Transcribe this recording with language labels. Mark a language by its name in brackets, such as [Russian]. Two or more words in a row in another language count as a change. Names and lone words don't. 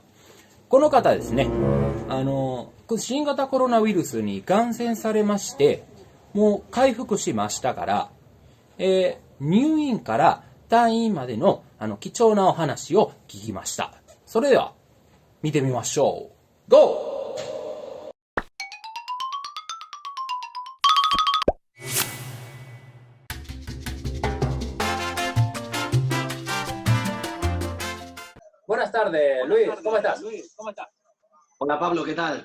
[Japanese] この方ですね、新型コロナウイルスに感染されまして、もう回復しましたから、入院から退院までの貴重なお話を聞きました。それでは、見てみましょう。GO! [Spanish] Buenas tardes, Luis, ¿cómo estás? Hola Pablo, ¿qué tal?